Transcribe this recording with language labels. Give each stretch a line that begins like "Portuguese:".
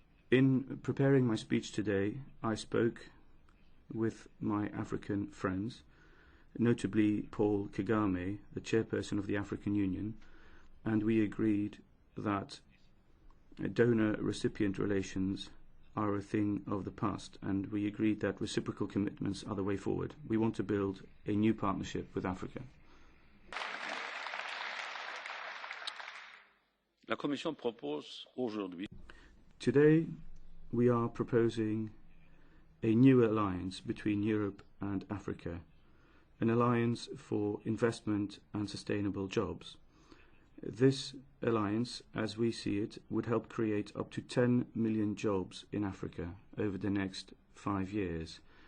English: In preparing my speech today, I spoke with my African friends, notably Paul Kagame, the chairperson of the African Union, and we agreed that donor-recipient relations are a thing of the past, and we agreed that reciprocal commitments are the way forward. We want to build a new partnership with Africa.
French: La Commission propose aujourd'hui.
English: Today, we are proposing a new alliance between Europe and Africa, an alliance for investment and sustainable jobs. This alliance, as we see it, would help create up to 10 million jobs in Africa over the next 5 years.